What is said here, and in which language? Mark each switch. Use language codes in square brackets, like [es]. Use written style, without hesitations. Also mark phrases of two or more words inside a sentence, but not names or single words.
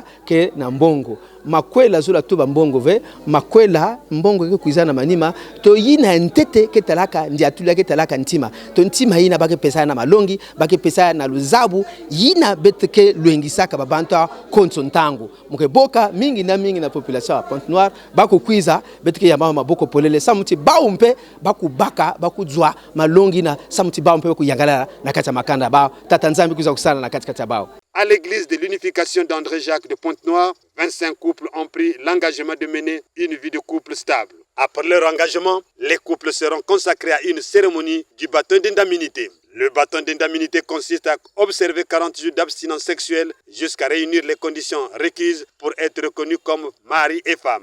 [ktu] ke na mbongo makwela zula tuba mbongo ve makwela mbongo ke kuizana manima to yina ntete ke talaka ndiatula ke talaka ntima to ntima yina bake pesa na malongi bake pesa na luzabu yina betike luengisaka babanta konso ntango mukeboka mingi na population ya Pointe-Noire bako kuiza betike ya mama boko polele samuti baumpe bakubaka bakujwa malongi na samuti baumpe kuyangala na kata makanda ba tata Nzambi kuza kusala na kata bao. [fr] À l'église de l'unification d'André-Jacques de Pointe-Noire, 25 couples ont pris l'engagement de mener une vie de couple stable. Après leur engagement, les couples seront consacrés à une cérémonie du baptême d'indemnité. Le baptême d'indemnité consiste à observer 40 jours d'abstinence sexuelle jusqu'à réunir les conditions requises pour être reconnus comme mari et femme.